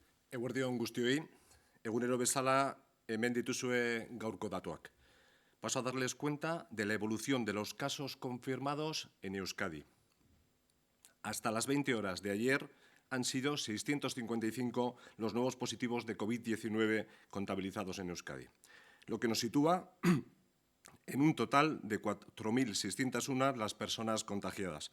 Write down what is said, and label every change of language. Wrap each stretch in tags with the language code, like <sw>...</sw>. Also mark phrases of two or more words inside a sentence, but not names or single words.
<eu>Eguerdi on guztioi, egunero bezala hemen dituzue gaurko datuak.</eu> <es>Paso a darles cuenta de la evolución de los casos confirmados en Euskadi. Hasta las 20 horas de ayer han sido 655 los nuevos positivos de COVID-19 contabilizados en Euskadi, lo que nos sitúa en un total de 4.601 las personas contagiadas.</es>